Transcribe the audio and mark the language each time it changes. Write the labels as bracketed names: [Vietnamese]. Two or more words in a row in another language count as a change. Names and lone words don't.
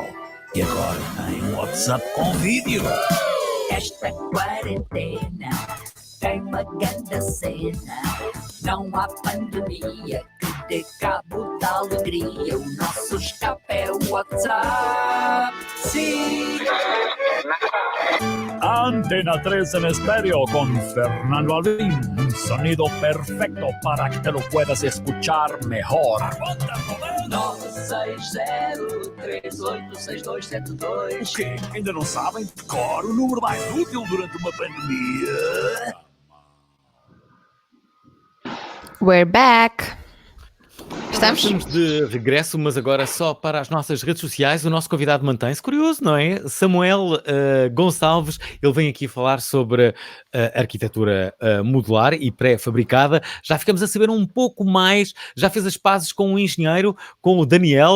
[Portuguese] E agora tem um WhatsApp com vídeo. Esta quarentena tem uma grande cena. Não há pandemia que dê cabo da alegria. O nosso escape é o WhatsApp. Sim. [Spanish] Antena 3 en estéreo con Fernando Alvim. Un sonido perfecto para que te lo puedas escuchar mejor. 960-386272. [Portuguese] O quê? Ainda não sabem? Decora o número mais útil durante uma pandemia. [English] We're back. [Portuguese] Estamos? Estamos de regresso, mas agora só para as nossas redes sociais. O nosso convidado mantém-se curioso, não é? Samuel Gonçalves, ele vem aqui falar sobre arquitetura modular e pré-fabricada. Já ficamos a saber um pouco mais, já fez as pazes com um engenheiro, com o Daniel.